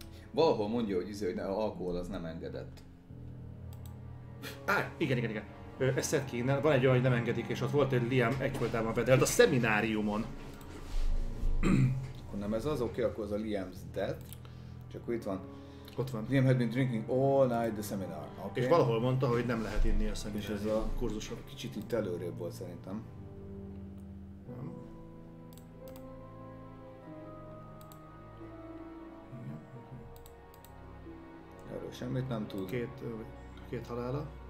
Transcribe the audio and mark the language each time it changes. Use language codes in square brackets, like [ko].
[hu] Valahol mondja, hogy alkohol az nem engedett. Igen. Ezt szed ki innen. Van egy olyan, hogy nem engedik, és ott volt egy Liam egyfolytában vedelt a szemináriumon. Akkor nem ez az, oké, akkor az a Liam's Death. Csak akkor itt van. Ott van. [en] Liam had been drinking all night the seminar. Okay. [hu] És valahol mondta, hogy nem lehet inni a És szeminárium ez a kurzuson. kicsit itt előrébb volt szerintem. Erről semmit nem tud. Két halála.